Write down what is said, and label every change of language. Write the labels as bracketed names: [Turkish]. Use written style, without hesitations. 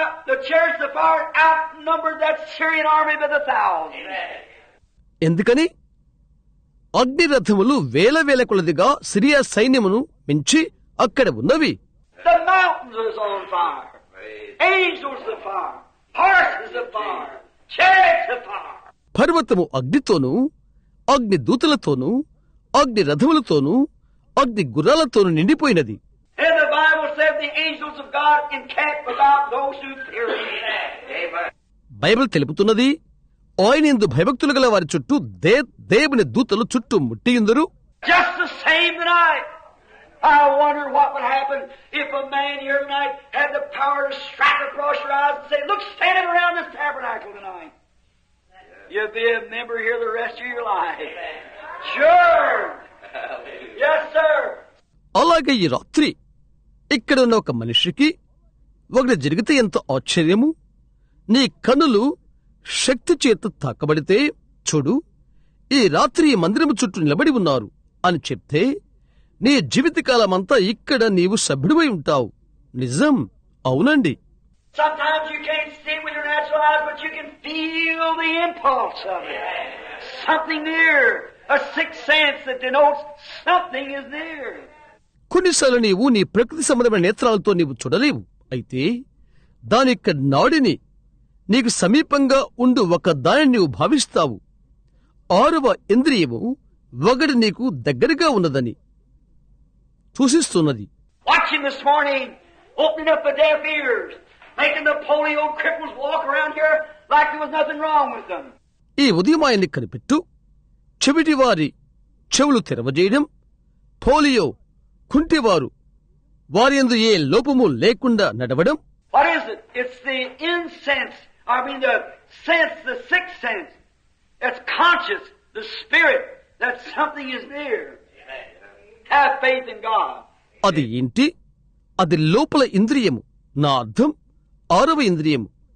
[English] The chariots of fire outnumbered that Syrian army by the thousands. [Telugu] ఎందుకని? అగ్ని రథములు వేల వేల కొలదిగా సిరియా సైన్యమును మించి అక్కడ ఉన్నవి. [English] The mountains was on fire. Angels of fire. Horses of fire. Chariots of fire. [Telugu] పర్వతము అగ్నితోనూ, అగ్ని దూతలతోనూ, అగ్ని రథములతోనూ, అగ్ని గుర్రాలతోనూ నిండిపోయినది. [English] And the Bible said the angels of God encamp about those who fear him. [Telugu] Bible తెలుపుతున్నది, ఆయన యందు భయభక్తులు గల వారి చుట్టూ దేవుని దూతలు చుట్టూ ముట్టియుందరు. [English] Just the same tonight. I wonder what would happen if a man here tonight had the power to strike across your eyes and say, "Look, standing around this tabernacle tonight. You'll be a member here the rest of your life." Sure. Yes, sir. [Telugu] అలాగే ఈ రాత్రి ఇక్కడ ఉన్న ఒక మనిషికి ఒకటి జరిగితే ఎంత ఆశ్చర్యము. నీ కన్నులు శక్తి చేత తాకబడితే, చూడు, ఈ రాత్రి ఈ మందిరము చుట్టూ నిలబడి ఉన్నారు అని చెప్తే, నీ జీవితకాలమంతా ఇక్కడ నీవు సభ్యుడివై ఉంటావు. నిజం, అవునండి. [English] Sometimes you can't see it with your natural eyes, but you can feel the impulse of it. Something near. A sixth sense that denotes something is near. [Telugu] కొన్నిసార్లు నీవు నీ ప్రకృతి సంబంధమైన నేత్రాలతో నీవు చూడలేవు. అయితే దాని యొక్క నాడిని, నీకు సమీపంగా ఉండు ఒక దానిని నీవు భావిస్తావు. 6వ ఇంద్రియము ఒకటి నీకు దగ్గరగా ఉన్నదని సూచిస్తున్నది. [English] Watch him this morning, opening up the deaf ears, making the polio cripples walk around here like there was nothing wrong with them. [Telugu] ఈ ఉదయం ఆయన్ని కనిపెట్టు, చెవిటి వారి చెవులు తెరవజేయడం, పోలియో, కుంటివారు వారియందు ఏ లోపము లేకుండా నడవడం. [English] What is it? It's the insense, the sense, the sixth sense. It's conscious, the spirit, that something is near. Have faith in God. [Telugu] అది ఏంటి? అది లోపల ఇంద్రియము. నా అర్థం 6వ ఇంద్రియము.